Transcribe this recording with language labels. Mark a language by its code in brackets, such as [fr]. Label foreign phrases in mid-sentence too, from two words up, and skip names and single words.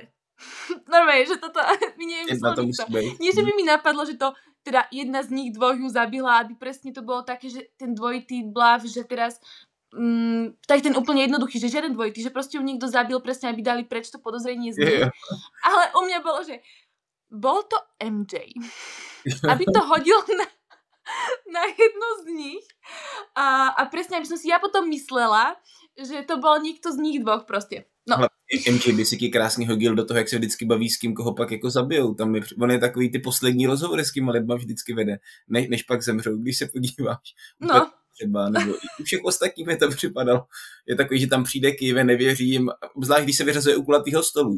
[sk] Normálne, že toto mi neviem nie, že by mi napadlo, že to teda jedna z nich dvoch ju zabila, aby presne to bolo také, že ten dvojitý bluff, že teraz tak ten úplne jednoduchý, že žiaden dvojitý, že proste ju niekto zabil presne, aby dali preč to podozrenie z nich. Ale u mňa bolo, že bol to MJ. Aby to hodil na jednu z nich a presne, aby som si ja potom myslela, že to bol niekto z nich dvoch proste. No. [cs] MJ by si ti krásně hodil do toho, jak se vždycky baví s kým, koho pak jako zabijou. Tam on je takový ty poslední rozhovory s kýma lidma vždycky vede, než pak zemřou, když se podíváš. No. Třeba, nebo u všech ostatních mi to připadalo. Je takový, že tam přijde Kyve, nevěřím, zvlášť když se vyřazuje u kulatýho stolu.